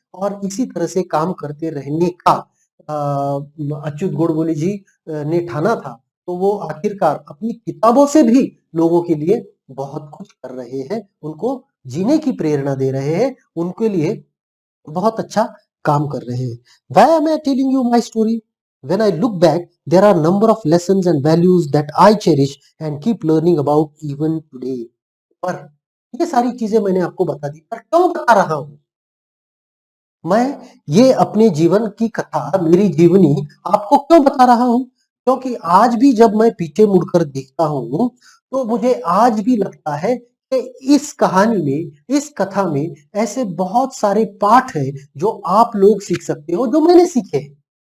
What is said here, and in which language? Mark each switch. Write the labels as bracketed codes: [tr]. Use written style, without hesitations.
[hi] और इसी तरह से काम करते रहने का अच्युत गोडबोले जी ने ठाना था, तो वो आखिरकार अपनी किताबों से भी लोगों के लिए बहुत कुछ कर रहे हैं, उनको जीने की प्रेरणा दे रहे हैं, उनके लिए बहुत अच्छा काम कर रहे हैं। [en] Why am I telling you my story? When I look back, there are number of lessons and values that I cherish and keep learning about even today। [hi] पर ये सारी चीजें मैंने आपको बता दी, पर क्यों बता रहा हूँ? मैं ये अपने जीवन की कथा, मेरी जीवनी आपको क्यों बता रहा हूँ? क्योंकि आज भी जब मैं पीछे मुड़कर देखता हूँ, तो मुझे आज भी लगता है कि इस कहानी में, इस कथा में ऐसे बहुत सारे पाठ हैं, जो आप लोग सीख सकते हो, जो मैंने सीखे हैं।